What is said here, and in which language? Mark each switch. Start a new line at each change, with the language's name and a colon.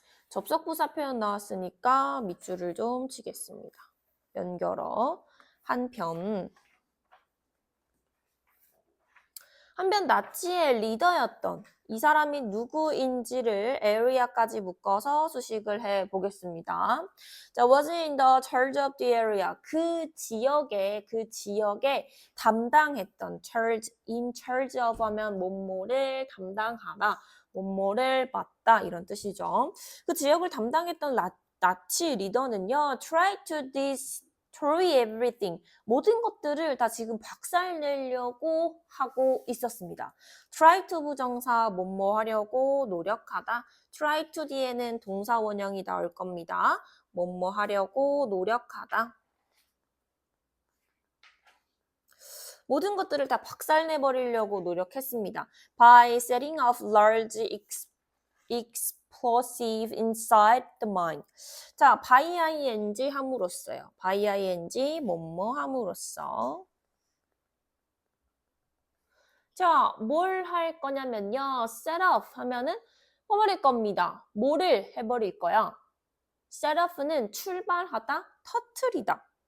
Korean: 접속부사 표현 나왔으니까 밑줄을 좀 치겠습니다. 연결어. 한편 나치의 리더였던 이 사람이 누구인지를 area까지 묶어서 수식을 해보겠습니다.
English: 자, was in the charge of the area.
Korean: 그 지역에 담당했던
English: in charge of
Korean: 하면 뭐뭐를 담당하다, 뭐뭐를 맡다 이런 뜻이죠. 그 지역을 담당했던 나치 리더는요,
English: try to destroy everything.
Korean: 모든 것들을 다 지금 박살내려고 하고 있었습니다.
English: try to
Korean: 부정사 뭐뭐 하려고 노력하다.
English: try to
Korean: 뒤에는 동사 원형이 나올 겁니다. 뭐뭐 하려고 노력하다. 모든 것들을 다 박살내버리려고 노력했습니다.
English: By setting off large explosive inside the mine.
Korean: 자, by ing 함으로써요. by ing 뭐뭐 함으로써. 자, 뭘 할 거냐면요. set off 하면은 해버릴 겁니다. 뭐를 해버릴 거야? set off는 출발하다, 터트리다.